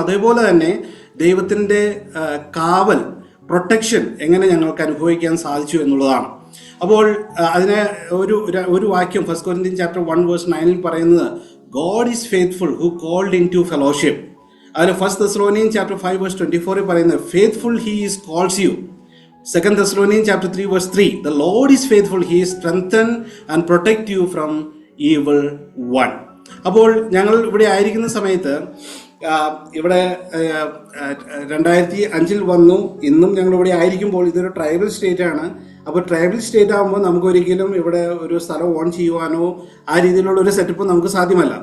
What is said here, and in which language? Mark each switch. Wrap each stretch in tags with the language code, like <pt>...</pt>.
<ml>അതേപോലെ തന്നെ ദൈവത്തിൻ്റെ കാവൽ, പ്രൊട്ടക്ഷൻ എങ്ങനെ ഞങ്ങൾക്ക് അനുഭവിക്കാൻ സാധിച്ചു എന്നുള്ളതാണ്. അപ്പോൾ അതിനെ ഒരു വാക്യം</ml> <en>1 Corinthians chapter 1:9</en> <ml>പറയുന്നത്,</ml> <en>God is faithful who called into fellowship.</en> <ml>അതിൽ</ml> <en>1 Thessalonians chapter 5:24</en> <ml>പറയുന്നത്,</ml> <en>Faithful he is calls you. 2 Thessalonians chapter 3:3, the Lord is faithful, he is strengthened and protect you from evil one.</en> <ml>അപ്പോൾ ഞങ്ങൾ ഇവിടെ ആയിരിക്കുന്ന സമയത്ത് ഇവിടെ 2005 വന്നു. ഇന്നും ഞങ്ങൾ ഇവിടെ ആയിരിക്കുമ്പോൾ ഇതൊരു ട്രൈബൽ സ്റ്റേറ്റ് ആണ്. അപ്പോൾ ട്രൈബൽ സ്റ്റേറ്റ് ആകുമ്പോൾ നമുക്ക് ഒരിക്കലും ഇവിടെ ഒരു സ്ഥലം ഓൺ ചെയ്യുവാനോ ആ രീതിയിലുള്ള ഒരു സെറ്റപ്പ് നമുക്ക് സാധ്യമല്ല.</ml>